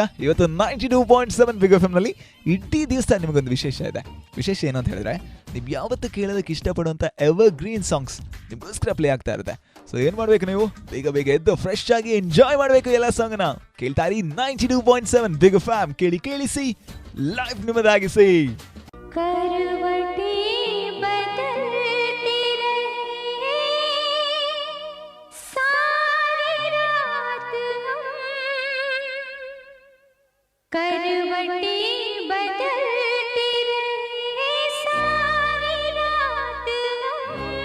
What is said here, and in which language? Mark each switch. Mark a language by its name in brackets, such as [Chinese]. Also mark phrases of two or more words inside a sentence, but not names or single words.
[Kannada] ಇವತ್ತು 92.7 ಬಿಗ್ ಎಫ್ ಎಮ್ನಲ್ಲಿ ಇಡೀ ದಿವಸ ನಿಮಗೊಂದು ವಿಶೇಷ ಇದೆ. ವಿಶೇಷ ಏನು ಅಂತ ಹೇಳಿದ್ರೆ, ನೀವು ಯಾವತ್ತೂ ಕೇಳೋದಕ್ಕೆ ಇಷ್ಟಪಡುವಂಥ [English] ever green songs [Kannada] ನಿಮಗೋಸ್ಕರ ಪ್ಲೇ ಆಗ್ತಾ ಇರುತ್ತೆ. ಸೊ ಏನು ಮಾಡಬೇಕು, ನೀವು ಬೇಗ ಬೇಗ ಎದ್ದು ಫ್ರೆಶ್ ಆಗಿ ಎಂಜಾಯ್ ಮಾಡಬೇಕು ಎಲ್ಲ ಸಾಂಗ್ನ. ಕೇಳ್ತಾರಿ 92.7 ಬಿಗ್ ಎಫ್ ಎಮ್. ಕೇಳಿ ಕೇಳಿಸಿ, ಲೈಫ್ ನಿಮ್ಮದಾಗಿಸಿ. [Hindi] करवटे बदलती रहे सारी रात हम, करवटे बदलती रहे सारी रात हम,